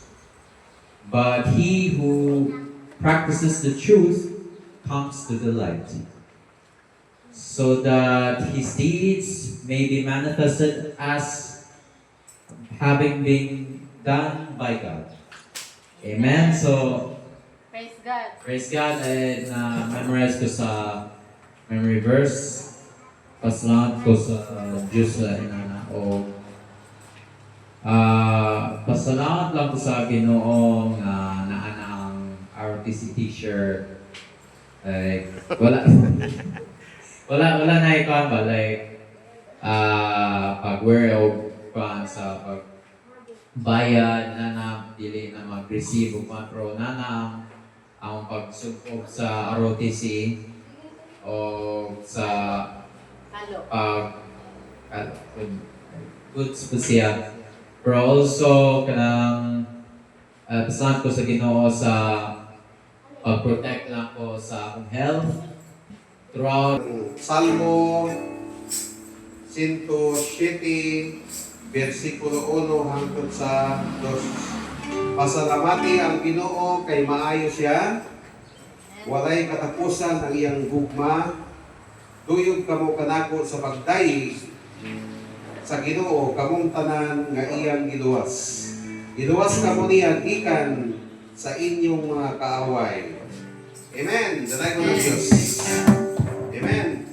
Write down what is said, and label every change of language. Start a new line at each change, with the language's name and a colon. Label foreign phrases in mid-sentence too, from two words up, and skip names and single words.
English: But he who practices the truth comes to the light, so that his deeds may be manifested as having been done by God. Amen. So, Praise God. praise God, and memorize ko sa memory verse.
Cebuano: Pasalamat ko sa Diyos sa inana o pasalamat lang ko sa Ginoo nga naana ang ROTC teacher. Like, wala na ikaw ba, like pag-wear o sa pagbayad na dili na mag-receive o pero na ang pagsubok sa ROTC o sa Halo. goods po siya. Pero also kanang pasalamat ko sa Ginoo sa pag-protect lang ko sa akong health throughout. Salmo 107, versikulo 1 hangtod sa 2. Pasalamati ang Ginoo kay maayo siya. Walay katapusan ang iyang gugma. Tuyog kamo kanako sa pagdayi sa Ginoo kamong tanan nga iyang giluwas. Giluwas kamo niya gikan sa inyong mga kaaway. Amen. Danay ko ng Diyos. Amen.